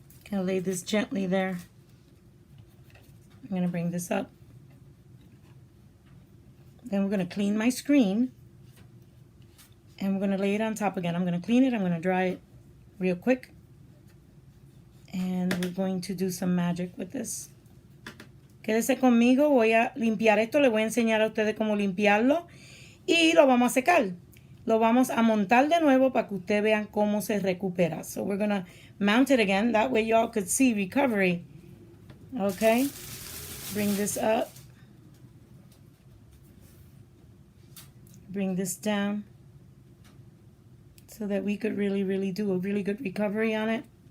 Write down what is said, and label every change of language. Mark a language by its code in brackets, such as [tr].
[en] Gonna lay this gently there. I'm gonna bring this up. Then we're gonna clean my screen. And we're gonna lay it on top again. I'm gonna clean it, I'm gonna dry it real quick. And we're going to do some magic with this. [es] Quédese conmigo, voy a limpiar esto, le voy a enseñar a ustedes cómo limpiarlo. Y lo vamos a secar. Lo vamos a montar de nuevo para que ustedes vean cómo se recupera. [en] So we're going to mount it again. That way y'all could see recovery. Okay. Bring this up. Bring this down. So that we could really do a really good recovery on it.